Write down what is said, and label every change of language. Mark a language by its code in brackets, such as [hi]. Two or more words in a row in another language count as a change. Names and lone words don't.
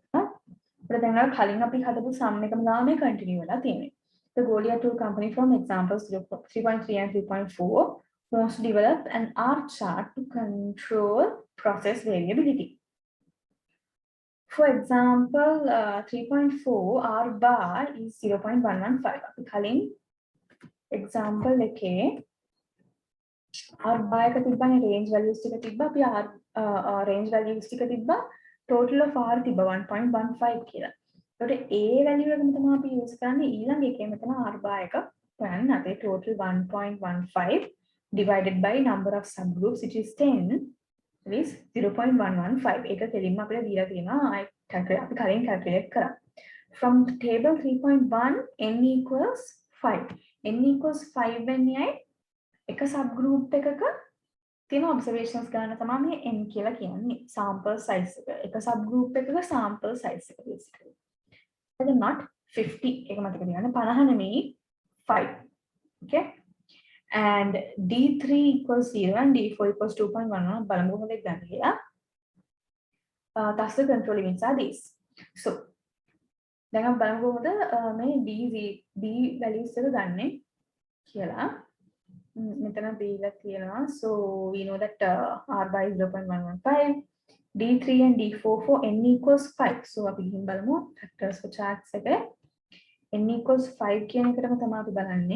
[si] අපිට දැන් කලින් අපි හදපු sum එකම නාමය continue වෙලා තියෙන්නේ. [en] The Goliath tool company from examples 3.3 and 3.4 wants to develop an R chart to control process variability. For example, 3.4 R bar is 0.115. [si] අපි කලින් example එකේ [en] R bar [si] එක තිබ්බනේ [en] range values [si] ටික තිබ්බා. අපි R [en] range values [si] ටික තිබ්බා. [en] Total of R [si] තිබ්බා 1.15 කියලා. ඒකට [en] A value [si] එකම තමයි අපි use කරන්නේ ඊළඟ එකේ මෙතන [en] R bar [si] එක හොයන්න. [en] අපේ total 1.15 divided by number of subgroups which is 10 is 0.115. [si] ඒක දෙලින්ම අපිට දීලා තියෙනවා. අපි කලින් calculate කරා. [en] From table 3.1 n equals 5. n equals 5 [si] වෙන්නේ එක subgroup එකක තියෙන observations ගන්න තමයි මේ n කියලා කියන්නේ. [en] sample size [si] එක. එක subgroup එකක [en] sample size [si] එක basically. [en] That is not 50. [si] ඒක මතක තියාගන්න. 50 නෙමෙයි 5. [en] Okay? And D3 equals 0 and D4 equals 2.11. [si] බලමු කොහොමද ගන්න කියලා. [en] Thus the control limits are these. [si] So දැන් අපි බලමු කොහොමද මේ [en] D values [si] එක ගන්නෙ කියලා. මෙතන දීලා තියෙනවා. [en] So we know that R by 0.115, D3 and D4 for n equals 5. [si] So අපි ගිහින් බලමු [en] factors for charts [si] එක. [en] n equals 5 [si] කියන එකටම තමයි අපි බලන්නේ.